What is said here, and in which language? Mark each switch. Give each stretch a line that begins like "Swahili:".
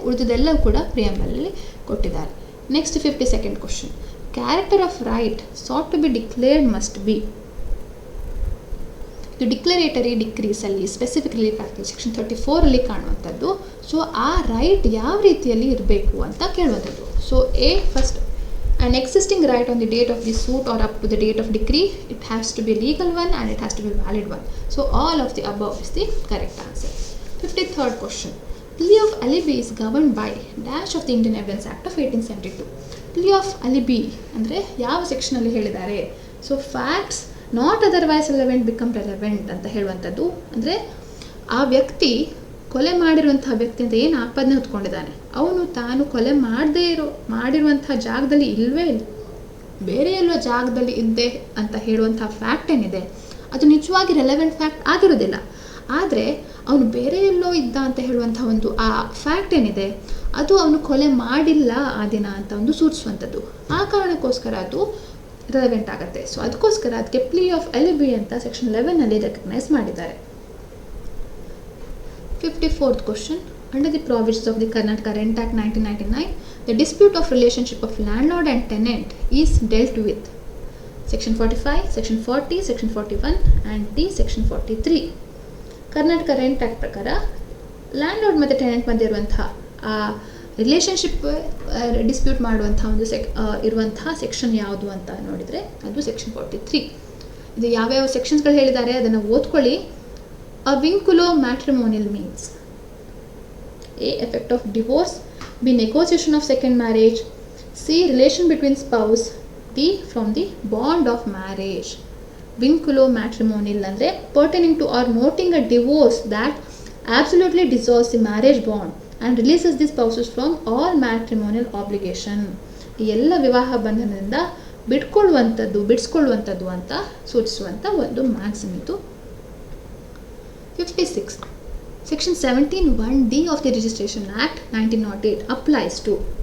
Kannada: ಉಳಿದದೆಲ್ಲವೂ ಕೂಡ ಪ್ರಿಯಂಬಲಲ್ಲಿ ಕೊಟ್ಟಿದ್ದಾರೆ.
English: Next 52nd question. Character of right sought to be declared must be.
Kannada: ಇದು ಡಿಕ್ಲರೇಟರಿ ಡಿಕ್ರೀಸಲ್ಲಿ specifically section 34ಅಲ್ಲಿ ಕಾಣುವಂಥದ್ದು. So ಆ right ಯಾವ ರೀತಿಯಲ್ಲಿ ಇರಬೇಕು ಅಂತ ಕೇಳುವಂಥದ್ದು.
English: So a first, an existing right on the date of the suit or up to the date of decree, it has to be legal one and it has to be valid one. So all of the above is the correct answer. 53rd question. Plea of alibi is governed by dash of the Indian Evidence Act of 1872.
Kannada: Plea of alibi ಅಂದರೆ ಯಾವ ಸೆಕ್ಷನಲ್ಲಿ ಹೇಳಿದ್ದಾರೆ? So
English: facts not otherwise relevant become relevant
Kannada: ಅಂತ ಹೇಳುವಂಥದ್ದು. ಅಂದರೆ ಆ ವ್ಯಕ್ತಿ ಕೊಲೆ ಮಾಡಿರುವಂತಹ ವ್ಯಕ್ತಿ ಅಂತ ಏನು ಆಪಾದನೆ ಹೊತ್ಕೊಂಡಿದ್ದಾನೆ, ಅವನು ತಾನು ಕೊಲೆ ಮಾಡಿರುವಂತಹ ಜಾಗದಲ್ಲಿ ಇಲ್ಲವೇ ಇಲ್ಲ, ಬೇರೆ ಎಲ್ಲೋ ಜಾಗದಲ್ಲಿ ಇದ್ದೆ ಅಂತ ಹೇಳುವಂತಹ ಫ್ಯಾಕ್ಟ್ ಏನಿದೆ ಅದು ನಿಜವಾಗಿ ರೆಲೆವೆಂಟ್ ಫ್ಯಾಕ್ಟ್ ಆಗಿರೋದಿಲ್ಲ. ಆದರೆ ಅವನು ಬೇರೆ ಎಲ್ಲೋ ಇದ್ದ ಅಂತ ಹೇಳುವಂತಹ ಒಂದು ಆ ಫ್ಯಾಕ್ಟ್ ಏನಿದೆ ಅದು ಅವನು ಕೊಲೆ ಮಾಡಿಲ್ಲ ಆ ದಿನ ಅಂತ ಒಂದು ಸೂಚಿಸುವಂಥದ್ದು. ಆ ಕಾರಣಕ್ಕೋಸ್ಕರ ಅದು ರೆಲೆವೆಂಟ್ ಆಗುತ್ತೆ. ಸೊ ಅದಕ್ಕೋಸ್ಕರ ಅದಕ್ಕೆ ಪ್ಲೀ ಆಫ್ ಎಲಿಬಿ ಅಂತ ಸೆಕ್ಷನ್ 11ನಲ್ಲಿ ರೆಕಗ್ನೈಸ್ ಮಾಡಿದ್ದಾರೆ.
English: 54th question. Under the provisions of the Karnataka Rent Act 1999, the dispute of relationship of landlord and tenant is dealt with. Section 45, Section 40, Section 41 and D Section 43. Karnataka Rent Act ಪ್ರಕಾರ
Kannada: land ಮತ್ತು tenant ಮಧ್ಯೆ ಇರುವಂತಹ ಆ relationship dispute ಮಾಡುವಂಥ ಒಂದು ಇರುವಂತಹ section ಯಾವುದು ಅಂತ ನೋಡಿದರೆ ಅದು ಸೆಕ್ಷನ್ 43. ಇದು ಯಾವ್ಯಾವ ಸೆಕ್ಷನ್ಸ್ಗಳು ಹೇಳಿದ್ದಾರೆ ಅದನ್ನು ಓದ್ಕೊಳ್ಳಿ.
English: ಅ ವಿಂಕುಲೋ matrimonial means A. Effect of divorce. B. Negotiation of second marriage. C. Relation between spouse. D. From the bond of marriage. Vinculo matrimonial ಅಂದರೆ pertaining to or noting a divorce that absolutely dissolves the marriage bond and releases the spouses from all matrimonial obligation.
Kannada: ಈ ಎಲ್ಲ ವಿವಾಹ ಬಂಧನದಿಂದ ಬಿಡಿಸ್ಕೊಳ್ಳುವಂಥದ್ದು ಅಂತ ಸೂಚಿಸುವಂಥ ಒಂದು maxim ಇದು. 56.
English: Section 17(1)(d) of the Registration Act 1908 applies to.